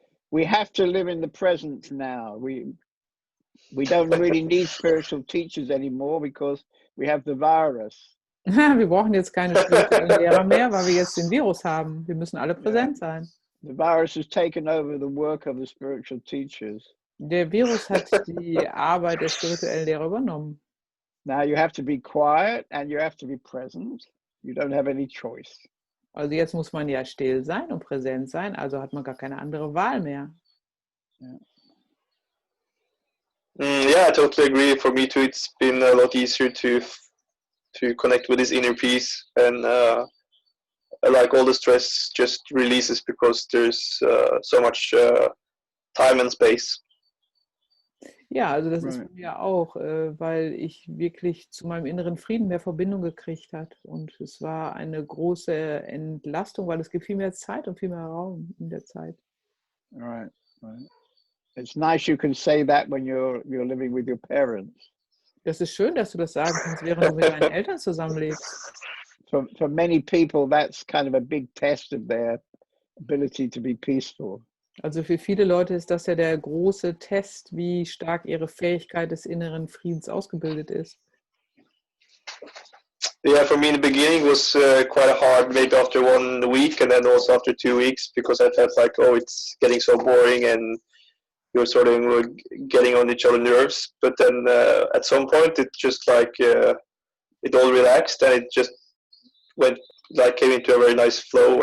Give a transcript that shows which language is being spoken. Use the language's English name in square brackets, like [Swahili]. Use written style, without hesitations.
[English] We have to live in the present now. We don't really need spiritual teachers anymore because we have the virus. [German] Wir brauchen jetzt keine spirituellen Lehrer mehr, weil wir jetzt den Virus haben. Wir müssen alle präsent sein. [English] The virus has taken over the work of the spiritual teachers. [German] Der Virus hat die Arbeit der spirituellen Lehrer übernommen. [English] Now you have to be quiet and you have to be present. You don't have any choice. [German] Also jetzt muss man ja still sein und präsent sein, also hat man gar keine andere Wahl mehr. [English] Yeah, I totally agree. For me too, it's been a lot easier to connect with this inner peace, and like all the stress just releases because there's so much time and space. [German] Ja, also das ist bei mir auch, weil ich wirklich zu meinem inneren Frieden mehr Verbindung gekriegt habe. Und es war eine große Entlastung, weil es gibt viel mehr Zeit und viel mehr Raum in der Zeit. [English] Right. It's nice you can say that when you're living with your parents. [German] Das ist schön, dass du das sagen kannst, während du mit deinen Eltern zusammenlebst. [English] For many people, that's kind of a big test of their ability to be peaceful. [German] Also für viele Leute ist das ja der große Test, wie stark ihre Fähigkeit des inneren Friedens ausgebildet ist. [English] Yeah, for me in the beginning was quite hard, maybe after 1 week and then also after 2 weeks, because I felt like, oh, it's getting so boring and you're sort of getting on each other's nerves. But then at some point, it just like it all relaxed and it just went like came into a very nice flow.